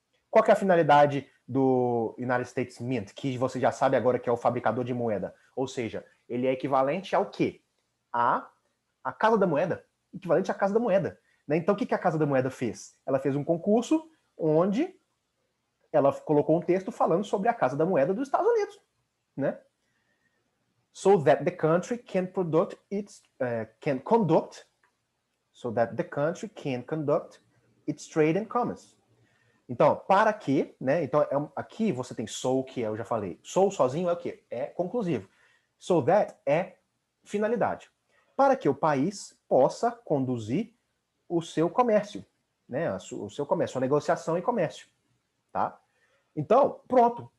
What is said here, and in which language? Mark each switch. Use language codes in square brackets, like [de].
[pt] Qual que é a finalidade do United States Mint, que você já sabe agora que é o fabricador de moeda? Ou seja, ele é equivalente ao quê? A Casa da Moeda. Equivalente à Casa da Moeda. Né? Então, o que a Casa da Moeda fez? Ela fez um concurso onde ela colocou um texto falando sobre a Casa da Moeda dos Estados Unidos. Né? [en] So that the country can conduct its trade and commerce. [pt] Então, para que, né? Então, aqui você tem so, que eu já falei. So sozinho é o quê? É conclusivo. So that é finalidade. Para que o país possa conduzir o seu comércio, né? O seu comércio, a negociação e comércio, tá? Então, pronto.